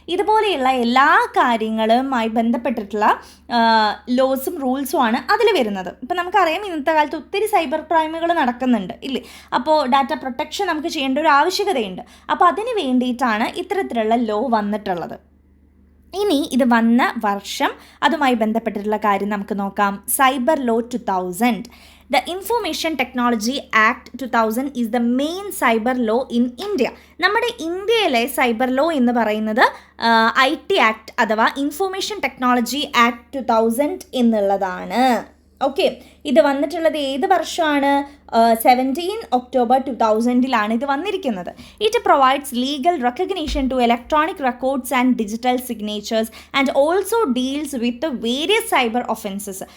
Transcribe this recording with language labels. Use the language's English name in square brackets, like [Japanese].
[Malayalam] ഇതുപോലെയുള്ള എല്ലാ കാര്യങ്ങളുമായി ബന്ധപ്പെട്ടിട്ടുള്ള ലോസും റൂൾസും ആണ് അതിൽ വരുന്നത്. ഇപ്പം നമുക്കറിയാം, ഇന്നത്തെ കാലത്ത് ഒത്തിരി സൈബർ ക്രൈമുകൾ നടക്കുന്നുണ്ട് ഇല്ലേ. അപ്പോൾ ഡാറ്റ പ്രൊട്ടക്ഷൻ നമുക്ക് ചെയ്യേണ്ട ഒരു ആവശ്യകതയുണ്ട്. അപ്പോൾ അതിന് വേണ്ടിയിട്ടാണ് ഇത്തരത്തിലുള്ള ലോ വന്നിട്ടുള്ളത്. ഇനി ഇത് വന്ന വർഷം, അതുമായി ബന്ധപ്പെട്ടിട്ടുള്ള കാര്യം നമുക്ക് നോക്കാം. Cyber law 2000. [English] The Information Technology Act 2000 is the main cyber law in India. [Malayalam] നമ്മുടെ ഇന്ത്യയിലെ സൈബർ ലോ എന്ന് പറയുന്നത് IT ആക്ട് അഥവാ ഇൻഫോർമേഷൻ ടെക്നോളജി ആക്ട് 2000 എന്നുള്ളതാണ്. ഓക്കെ, ഇത് വന്നിട്ടുള്ളത് ഏത് വർഷമാണ്? 17 ഒക്ടോബർ 2000 ഇത് വന്നിരിക്കുന്നത്. [English] It provides legal recognition to electronic records and digital signatures and also deals with various cyber offences.